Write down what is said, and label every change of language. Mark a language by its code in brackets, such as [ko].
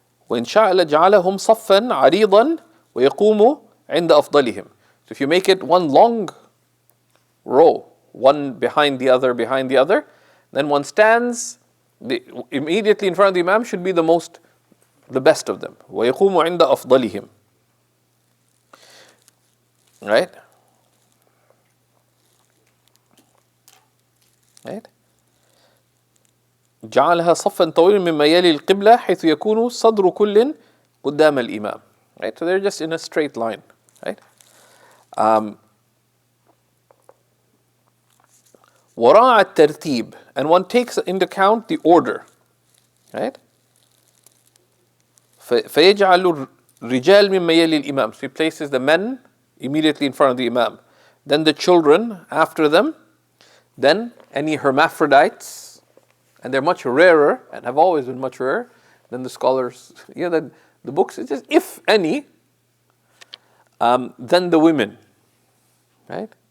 [ar] وإن شاء جعلهم صفا عريضا ويقوم عند أفضلهم. [en] So if you make it one long row, one behind the other, then one stands immediately in front of the imam should be the best of them. [ar] ويقوم عند أفضلهم. [en] Right? Right? [ar] جعلها صفا طويلا مما يلي القبلة حيث يكون صدر كل قدام الإمام. [en] Right? So they're just in a straight line. Right? [ar] وراء الترتيب, [en] and one takes into account the order. Right? [ar] فيجعل الرجال مما يلي الإمام. [en] So he places the men immediately in front of the imam. Then the children after them. Then any hermaphrodites, and they're much rarer and have always been much rarer than the scholars. The books, it's just if any, then the women, right?